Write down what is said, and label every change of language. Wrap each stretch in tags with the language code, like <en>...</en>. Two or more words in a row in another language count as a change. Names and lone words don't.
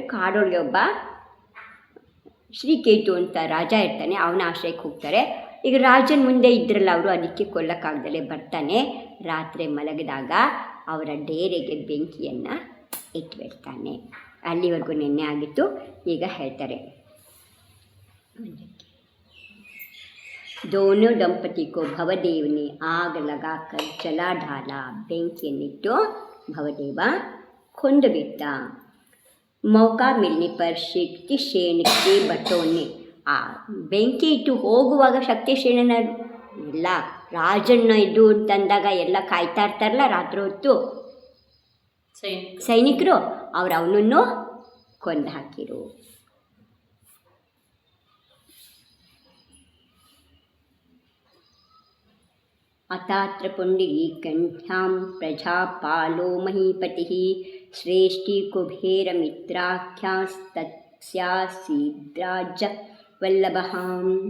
<kn>ಕಾಡೊಳಗೆ ಒಬ್ಬ ಶ್ರೀಕೇತು ಅಂತ ರಾಜ ಇರ್ತಾನೆ, ಅವನ ಆಶ್ರಯಕ್ಕೆ ಹೋಗ್ತಾರೆ. ಈಗ ರಾಜನ ಮುಂದೆ ಇದ್ರಲ್ಲ ಅವರು, ಅದಕ್ಕೆ ಕೊಲ್ಲಕ್ಕಾಗ್ದಲೇ ಬರ್ತಾನೆ. ರಾತ್ರಿ ಮಲಗಿದಾಗ ಅವರ ಡೇರೆಗೆ ಬೆಂಕಿಯನ್ನು ಇಟ್ಬಿಡ್ತಾನೆ. ಅಲ್ಲಿವರೆಗೂ ನೆನ್ನೆ ಆಗಿತ್ತು. ಈಗ ಹೇಳ್ತಾರೆ,</kn> <hi>दोनों दंपति को भवदेव ने आग लगाकर जला डाला.</hi> <kn>ಬೆಂಕಿಯನ್ನಿಟ್ಟು ಭವದೇವ ಕೊಂದು ಬಿಟ್ಟ.</kn> <hi>मौका मिलने पर शक्तिसेन के भटों ने</hi> <kn>ಆ ಬೆಂಕಿ ಇಟ್ಟು ಹೋಗುವಾಗ ಶಕ್ತಿಸೇನನ ಇಲ್ಲ, ರಾಜಣ್ಣ ಇದು ಅಂತಂದಾಗ ಎಲ್ಲ ಕಾಯ್ತಾ ಇರ್ತಾರಲ್ಲ ರಾತ್ರಿ ಹೊತ್ತು ಸೈನಿಕರು, ಅವನನ್ನು ಕೊಂದು ಹಾಕಿರು.</kn> <sa>अतात्र पुण्डरीकण्ठ्यां प्रजापालो महीपतिः श्रेष्ठी कुबेरमित्राख्यास्तस्यासीद्राजवल्लभहां</sa>